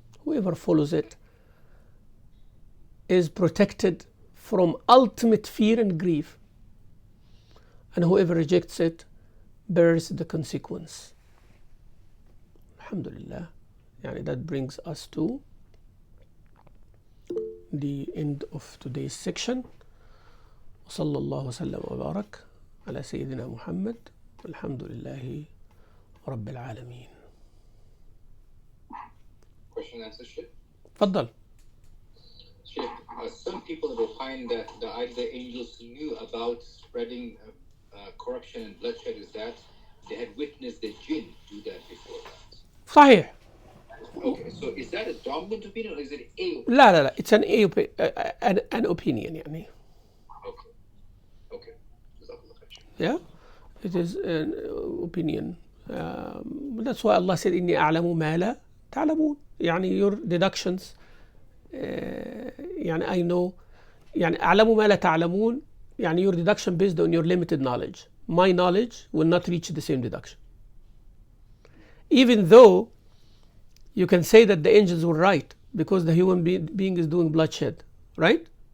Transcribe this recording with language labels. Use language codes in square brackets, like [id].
[en] Whoever follows it is protected from ultimate fear and grief. And whoever rejects it bears the consequence. Alhamdulillah. Yani that brings us to the end of today's section. [ar] وصلى الله وسلم وبارك على سيدنا محمد والحمد لله رب العالمين. [en] Question and answer, Sheikh. [ar] تفضل. [en] Sheikh, some people will find that the angels knew about spreading corruption and bloodshed is that they had witnessed the jinn do that before that. [ar] صحيح. [en] Okay, so is that a dominant opinion or is it a opinion? لا it's an opinion يعني. Okay. Yeah, it is an opinion. That's why Allah said [ar] إني أعلم ما لا تعلمون. [en] يعني your deductions يعني I know يعني [ar] أعلم ما لا تعلمون [en] يعني your deduction based on your limited knowledge. My knowledge will not reach the same deduction. Even though you can say that the angels were right because the human being is doing bloodshed, right?